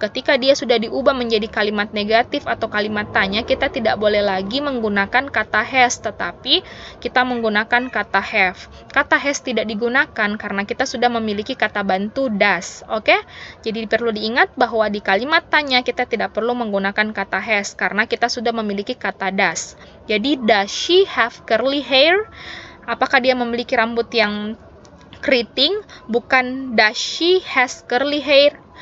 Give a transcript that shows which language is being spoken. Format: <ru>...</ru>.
<id>Ketika dia sudah diubah menjadi kalimat negatif atau kalimat tanya, kita tidak boleh lagi menggunakan kata has, tetapi kita menggunakan kata have. Kata has tidak digunakan karena kita sudah memiliki kata bantu does. Oke? Jadi perlu diingat bahwa di kalimat tanya kita tidak perlu menggunakan kata has karena kita sudah memiliki kata does. Jadi</id> <en>does she have curly hair?</en> <id>Apakah dia memiliki rambut yang keriting? Bukan</id> <en>does she has curly hair.</en>